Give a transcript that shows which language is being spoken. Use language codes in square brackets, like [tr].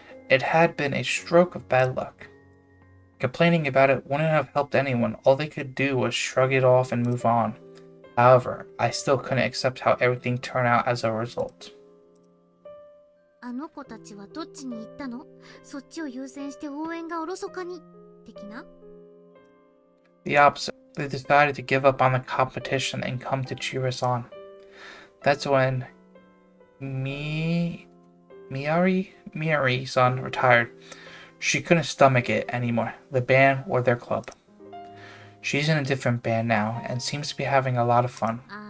[en] It had been a stroke of bad luck. Complaining about it wouldn't have helped anyone. All they could do was shrug it off and move on. However, I still couldn't accept how everything turned out as a result. [ja] あの子たちはどっちに行ったの？そっちを優先して応援がおろそかに的な？ [en] The opposite. They decided to give up on the competition and come to cheer us on. That's when Miari-san retired. She couldn't stomach it anymore, the band or their club. She's in a different band now and seems to be having a lot of fun.